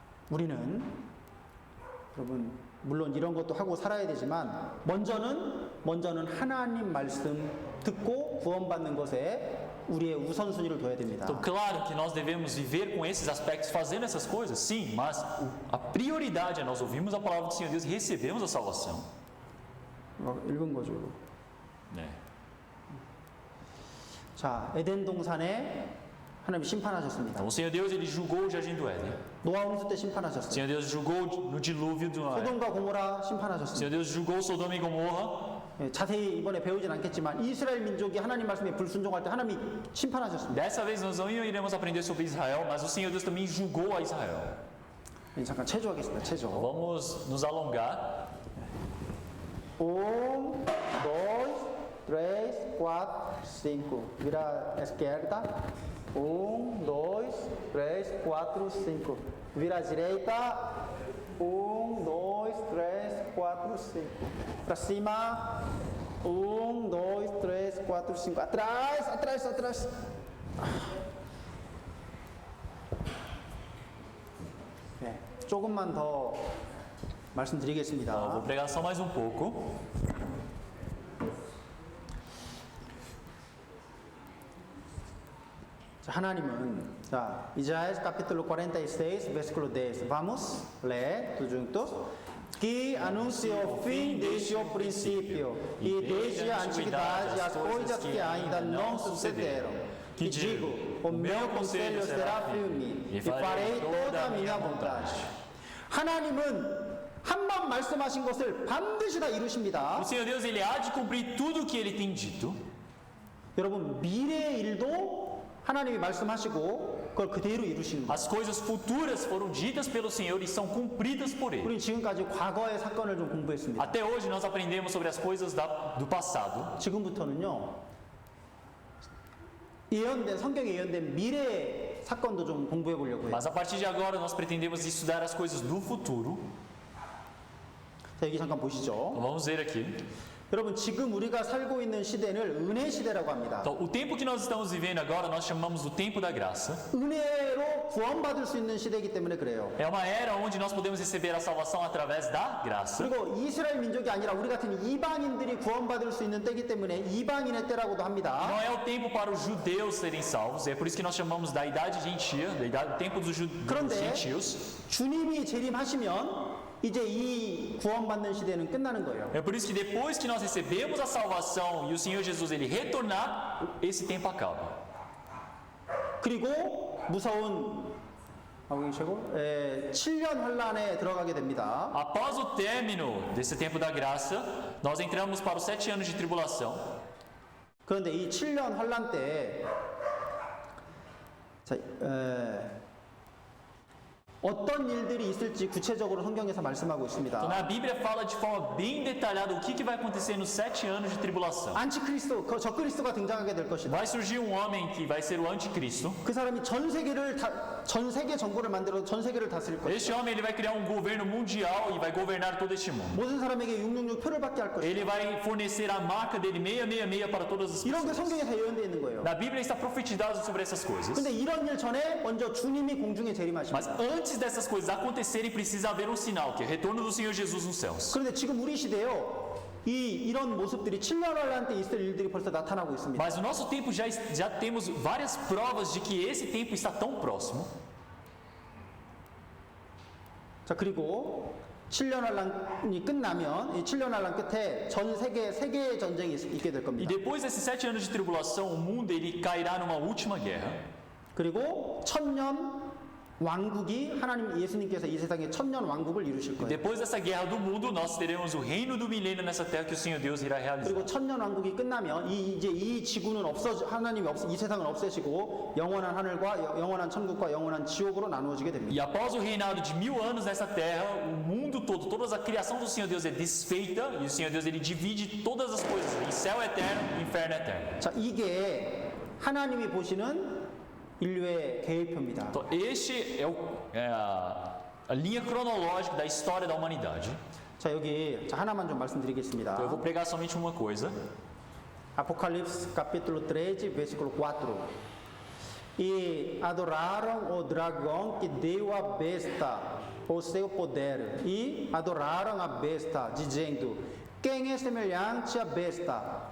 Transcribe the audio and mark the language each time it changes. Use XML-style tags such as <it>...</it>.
<ko>우리는 여러분 물론 이런 것도 하고 살아야 되지만 먼저는 하나님 말씀 듣고 구원받는 것에 우리의 우선순위를 둬야 됩니다.</ko> <pt>Então, claro que nós devemos viver com esses aspectos, fazendo essas coisas, sim, mas a prioridade é nós ouvirmos a palavra do Senhor Deus e recebemos a salvação.</pt> <ko>읽은 거죠.</ko> <pt>Né?</pt> <ko>자, 에덴 동산에 하나님 심판하셨습니다.</ko> <pt>Então, o Senhor Deus ele julgou o jardim do Éden.</pt> <ko>노아 홍수 때</ko> <pt>O</pt> <ko>심판하셨어요.</ko> <pt>Senhor Deus julgou no dilúvio do Noé.</pt> <ko>소돔과 고모라</ko> <pt>O</pt> <ko>심판하셨습니다.</ko> <pt>Senhor Deus julgou Sodoma e Gomorra.</pt> <ko>자세히 이번에 배우진 않겠지만 이스라엘 민족이 하나님 말씀에 불순종할 때 하나님이 심판하셨습니다.</ko> <pt>Dessa vez nós não iremos aprender sobre Israel, mas o Senhor Deus também julgou a Israel.</pt> <ko>잠깐 체조하겠습니다. 체조.</ko> <pt>Vamos nos alongar. 1, 2, 3, 4, 5. Vira à esquerda. 1, 2, 3, 4, 5. Vira à direita. 1, 2, 3, 4, 5. Para cima. 1, 2, 3, 4, 5. Atrás, atrás, atrás.</pt> <ko>네, 조금만 더 말씀드리겠습니다.</ko> <pt>Vou pregar só mais um pouco.</pt> <ko>하나님은</ko> <pt>Isaías capítulo 46 versículo 10. Vamos ler todos juntos. Que anuncia o fim desde o princípio e desde a antiguidade as coisas que ainda não sucederam. Que digo, o meu conselho será firme e farei toda a minha vontade.</pt> <ko>하나님은 한 번 말씀하신 것을 반드시 다 이루십니다.</ko> <pt>O Senhor Deus ele há de cumprir tudo o que ele tem dito.</pt> <ko>여러분 미래의 일도 하나님이 말씀하시고 그걸 그대로 이루시는 거예요.</ko> <pt>As coisas futuras foram ditas pelo Senhor e são cumpridas por ele.</pt> <ko>우리는 지금까지 과거의 사건을 좀 공부했습니다.</ko> <pt>Até hoje nós aprendemos sobre as coisas do passado.</pt> <ko>지금부터는요. 예언된 성경에 예언된 미래의 사건도 좀 공부해 보려고 해요.</ko> <pt>Mas a partir de agora nós pretendemos estudar as coisas do futuro.</pt> <ko>자, 여기 잠깐 보시죠.</ko> <pt>Então, vamos ver aqui.</pt> <ko>여러분 지금 우리가 살고 있는 시대를 은혜 시대라고 합니다.</ko> <pt>Então, o tempo que nós estamos vivendo agora nós chamamos do tempo da graça.</pt> <ko>은혜로 구원받을 수 있는 시대이기 때문에 그래요.</ko> <pt>É uma era onde nós podemos receber a salvação através da graça.</pt> <ko>그리고 이스라엘 민족이 아니라 우리 같은 이방인들이 구원받을 수 있는 때이기 때문에 이방인의 때라고도 합니다.</ko> <pt>Não é o tempo para os judeus serem salvos, é por isso que nós chamamos da idade gentia, do tempo dos</pt> <ko>그런데</ko> <pt>gentios.</pt> <ko>주님이 재림하시면 이제 이 구원받는 시대는 끝나는 거예요.</ko> <pt>É por isso que depois que nós recebemos a salvação e o Senhor Jesus ele retornar, esse tempo acaba.</pt> <ko>그리고 무서운 7년 환란에 들어가게 됩니다.</ko> <pt>Após o término desse tempo da graça, nós entramos para os 7 anos de tribulação.</pt> <ko>그런데 이 7년 환란 때 어떤 일들이 있을지 구체적으로 성경에서 말씀하고</ko> <pt>Então,</pt> <ko>있습니다.</ko> <pt>na Bíblia fala de forma bem detalhada o que vai acontecer nos 7 anos de tribulação.</pt> <ko>안티크리스도, 적그리스도가 등장하게 될 것이다.</ko> <pt>Vai surgir um homem que vai ser o anticristo.</pt> <ko>그 사람이 전 세계 정부를 만들어 전 세계를 다스릴 것이다.</ko> <pt>Este homem ele vai criar um governo mundial e vai governar todo este mundo.</pt> <ko>모든 사람에게 666 표를 받게 할 것이다.</ko> <pt>Ele vai fornecer a marca dele 666 para todas as</pt> <ko>이런 게</ko> <pt>pessoas.</pt> <ko>성경에 다 예언되어 있는 거예요.</ko> <pt>Na Bíblia está profetizado sobre essas coisas.</pt> <ko>근데 이런 일 전에 먼저 주님이 공중에</ko> <pt>Mas</pt> <ko>재림하십니다.</ko> <pt>antes dessas coisas acontecerem, precisa haver um sinal, que é o retorno do Senhor Jesus nos céus.</pt> <ko>그런데 지금 우리 시대에요. 이런 모습들이 7년 환란 때 있을 일들이 벌써 나타나고 있습니다.</ko> <pt>Mas no nosso tempo já temos várias provas de que esse tempo está tão próximo.</pt> <ko>자, 그리고 7년 환란이 끝나면 이 7년 환란 끝에 전 세계의 전쟁이 있게 될</ko> <pt>E</pt> <ko>겁니다.</ko> <pt>depois desses 7 anos de tribulação, o mundo ele cairá numa última guerra.</pt> <ko>그리고 1000년 왕국이 하나님 예수님께서 이 세상에 1000년 왕국을 이루실 거예요.</ko> <pt>Depois dessa guerra do mundo, nós teremos o reino do milênio nessa terra que o Senhor Deus irá realizar.</pt> <ko>그리고 1000년 왕국이 끝나면 이제 이 지구는 하나님이 이 세상을 없애시고 영원한 하늘과 영원한 천국과 영원한 지옥으로 나누어지게 됩니다.</ko> <pt>E após o reinado de 1000 anos nessa terra, o mundo todo, toda a criação do Senhor Deus é desfeita e o Senhor Deus ele divide todas as coisas em céu eterno e inferno eterno.</pt> <ko>자, 이게 하나님이 보시는 인류의 계획표입니다.</ko> <pt>Então, este é a linha cronológica da história da humanidade.</pt> <ko>자, 여기 하나만 좀 말씀드리겠습니다.</ko> <pt>Então, eu vou pregar somente uma coisa. Apocalipse capítulo 13, versículo 4. E adoraram o dragão que deu à besta o seu poder. E adoraram a besta, dizendo: quem é semelhante à besta?</pt>